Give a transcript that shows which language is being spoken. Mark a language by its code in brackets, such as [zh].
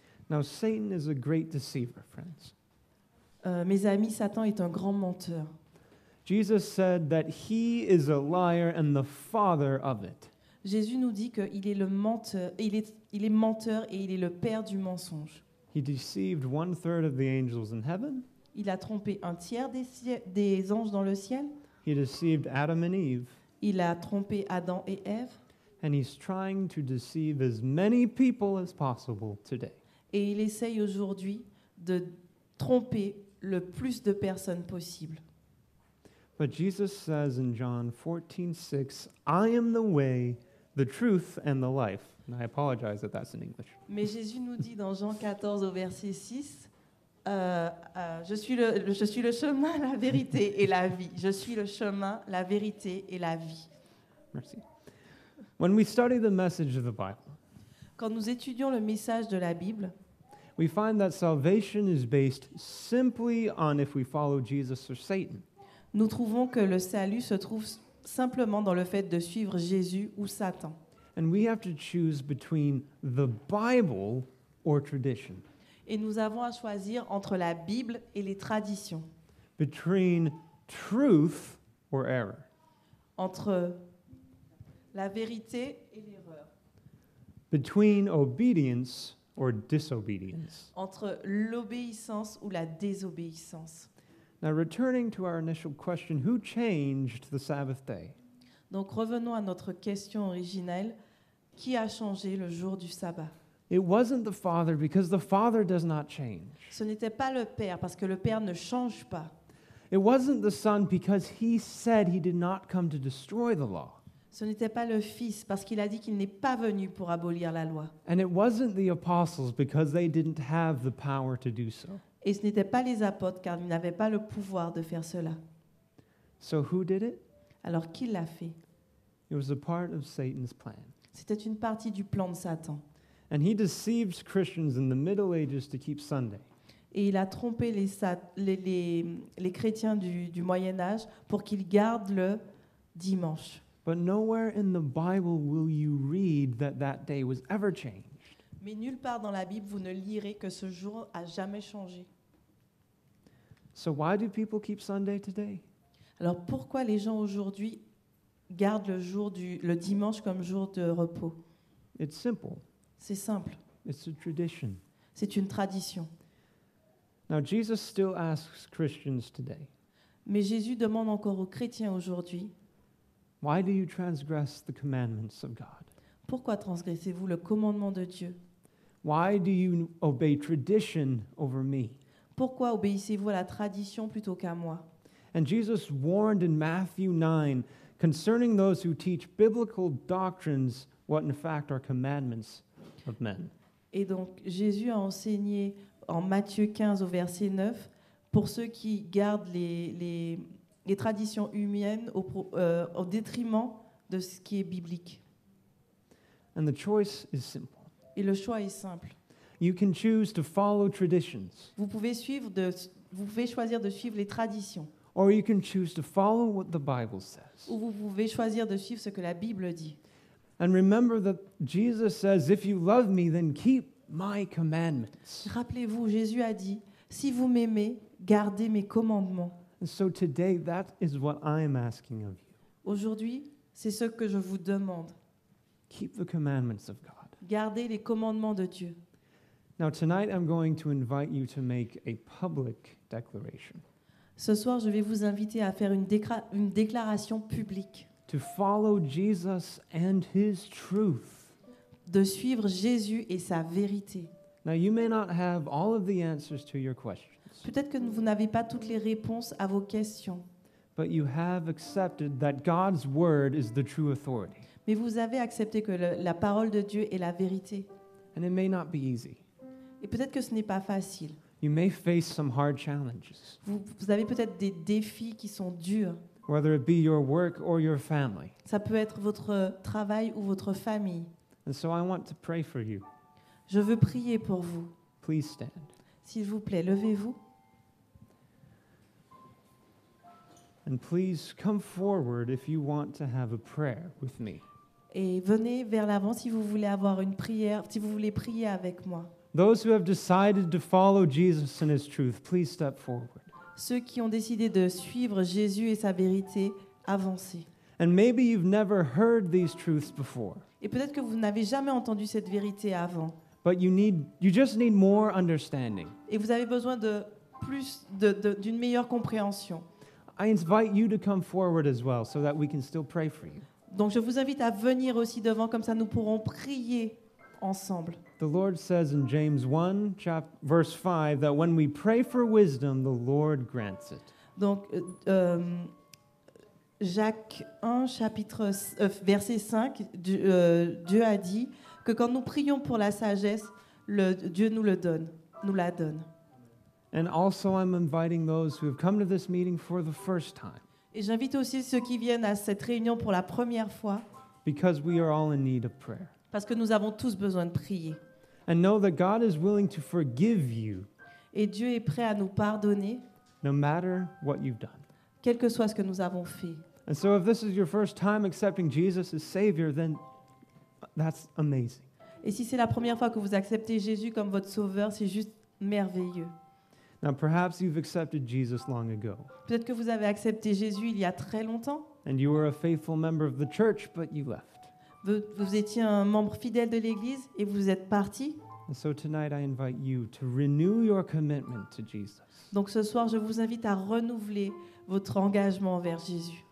[en] Now, Satan is a great deceiver, friends. [fr] Mes amis, Satan est un grand menteur. [en] Jesus said that he is a liar and the father of it. [fr] Jésus nous dit qu'il est le menteur, il est menteur et il est le père du mensonge. [en] He deceived 1/3 of the angels in heaven. [fr] Il a trompé un tiers des anges dans le ciel. [en] He deceived Adam and Eve. [fr] Il a trompé Adam et Ève. [en] And he's trying to deceive as many people as possible today. [fr] Et il essaye aujourd'hui de tromper le plus de personnes possible. [en] But Jesus says in John 14:6, I am the way, the truth, and the life. And I apologize that that's in English. [fr] Mais Jésus nous dit dans Jean 14 au verset 6, je suis le chemin, la vérité et la vie. Je suis le chemin, la vérité et la vie. Merci. [en] When we study the message of the Bible, [fr] Quand nous étudions le message de la Bible, [en] we find that salvation is based simply on if we follow Jesus or Satan. [fr] nous trouvons que le salut se trouve simplement dans le fait de suivre Jésus ou Satan. [en] And we have to choose between the Bible or tradition, [fr] Et nous avons à choisir entre la Bible et les traditions, [en] between truth or error. [fr] entre la vérité et l'erreur, [en] Between obedience or disobedience. [fr] entre l'obéissance ou la désobéissance. [en] Now, returning to our initial question, who changed the Sabbath day? [fr] Donc revenons à notre question originelle. Qui a changé le jour du sabbat? [en] It wasn't the Father, because the Father does not change. [fr] Ce n'était pas le Père, parce que le Père ne change pas. [en] It It wasn't the Son because he said he did not come to destroy the law. [fr] Ce n'était pas le Fils parce qu'il a dit qu'il n'est pas venu pour abolir la loi. [en] And it wasn't the apostles because they didn't have the power to do so. [fr] Et ce n'était pas les apôtres car ils n'avaient pas le pouvoir de faire cela. [en] So who did it? [fr] Alors qui l'a fait? [en] It was a part of Satan's plan. [fr] C'était une partie du plan de Satan. [en] And he deceived Christians in the Middle Ages to keep Sunday. [fr] Et il a trompé les chrétiens du Moyen Âge pour qu'ils gardent le dimanche. [en] But nowhere in the Bible will you read that that day was ever changed. [fr] Mais nulle part dans la Bible vous ne lirez que ce jour a jamais changé. [en] So why do people keep Sunday today? [fr] Alors pourquoi les gens aujourd'hui gardent le dimanche comme jour de repos? [en] It's simple. [fr] C'est simple. [en] It's a tradition. [fr] C'est une tradition. [en] Now Jesus still asks Christians today, [fr] Mais Jésus demande encore aux chrétiens aujourd'hui, [en] why do you transgress the commandments of God? [fr] pourquoi transgressez-vous le commandement de Dieu? [en] Why do you obey tradition over me? [fr] Pourquoi obéissez-vous à la tradition plutôt qu'à moi? [en] And Jesus warned in Matthew 9 concerning those who teach biblical doctrines, what in fact are commandments of men. [fr] Et donc Jésus a enseigné en Matthieu 15 au verset 9 pour ceux qui gardent les traditions humaines au détriment de ce qui est biblique. [en] And the choice is simple. [fr] Et le choix est simple. [en] You can choose to follow traditions, [fr] Vous pouvez choisir de suivre les traditions, [en] or you can choose to follow what the Bible says. [fr] ou vous pouvez choisir de suivre ce que la Bible dit. [en] And remember that Jesus says, if you love me, then keep my commandments. [fr] Rappelez-vous, Jésus a dit, si vous m'aimez, gardez mes commandements. [en] And so today, that is what I am asking of you. [fr] Aujourd'hui, c'est ce que je vous demande. [en] Keep the commandments of God. [fr] Gardez les commandements de Dieu. [en] Now, tonight, I'm going to invite you to make a public declaration. [fr] Ce soir, je vais vous inviter à faire une déclaration publique, [en] To follow Jesus and his truth. [fr] de suivre Jésus et sa vérité. [en] Now, you may not have all of the answers to your questions, [fr] Peut-être que vous n'avez pas toutes les réponses à vos questions, [en] but you have accepted that God's word is the true authority. [fr] mais vous avez accepté que la parole de Dieu est la vérité. [en] And it may not be easy. [fr] Et peut-être que ce n'est pas facile. [en] You may face some hard challenges, [fr] Vous avez peut-être des défis qui sont durs. [en] whether it be your work or your family. [fr] Ça peut être votre travail ou votre famille. [en] And so I want to pray for you. [fr] Je veux prier pour vous. [en] Please stand. [fr] S'il vous plaît, levez-vous. [en] And please come forward if you want to have a prayer with me. [fr] Et venez vers l'avant si vous voulez avoir une prière, si vous voulez prier avec moi. [en] Those who have decided to follow Jesus and his truth, please step forward. [fr] Ceux qui ont décidé de suivre Jésus et sa vérité, avancez. [en] And maybe you've never heard these truths before, [fr] Et peut-être que vous n'avez jamais entendu cette vérité avant. [en] but you just need more understanding. [fr] Et vous avez besoin de plus d'une meilleure compréhension. [en] I invite you to come forward as well so that we can still pray for you. [fr] Donc je vous invite à venir aussi devant, comme ça nous pourrons prier ensemble. [en] The Lord says in James 1, verse 5, that when we pray for wisdom, the Lord grants it. [fr] Donc Jacques 1, verset 5, Dieu a dit que quand nous prions pour la sagesse, Dieu nous la donne. [en] And also I'm inviting those who have come to this meeting for the first time, [fr] Et j'invite aussi ceux qui viennent à cette réunion pour la première fois, [en] because we are all in need of prayer. [fr] parce que nous avons tous besoin de prier. [en] And know that God is willing to forgive you [fr] Et Dieu est prêt à nous pardonner, [en] no matter what you've done. [fr] quel que soit ce que nous avons fait. [en] And so if this is your first time accepting Jesus as Savior, then that's amazing. [fr] Et si c'est la première fois que vous acceptez Jésus comme votre sauveur, c'est juste merveilleux. [en] Now perhaps you've accepted Jesus long ago, [fr] Peut-être que vous avez accepté Jésus il y a très longtemps. [en] and you were a faithful member of the church, but you left. [fr] Vous étiez un membre fidèle de l'Église et vous êtes parti. [en] And so tonight I invite you to renew your commitment to Jesus. [fr] Donc ce soir, je vous invite à renouveler votre engagement envers Jésus.